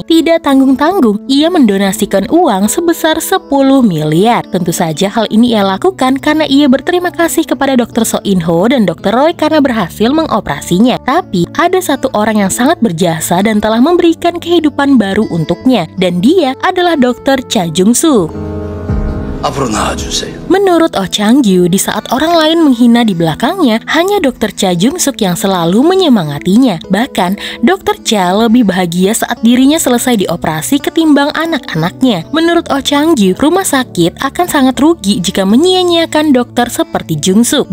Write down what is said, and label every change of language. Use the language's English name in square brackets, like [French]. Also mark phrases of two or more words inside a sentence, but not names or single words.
[Indonesian] Tidak tanggung-tanggung, ia mendonasikan uang sebesar 10 miliar. Tentu saja hal ini ia lakukan karena ia berterima kasih kepada Dr. So In-ho dan Dr. Roy karena berhasil mengoperasinya. Tapi ada satu orang yang sangat berjasa dan telah memberikan kehidupan baru untuknya, dan dia adalah Dr. Cha Jung-suk. [Korean] 앞으로 나와주세요. [Indonesian] Menurut Oh Chang-gyu, di saat orang lain menghina di belakangnya, hanya Dr. Cha Jung-suk yang selalu menyemangatinya. Bahkan, Dr. Cha lebih bahagia saat dirinya selesai dioperasi ketimbang anak-anaknya. Menurut Oh Chang-gyu, rumah sakit akan sangat rugi jika menyia-nyiakan dokter seperti Jung-suk.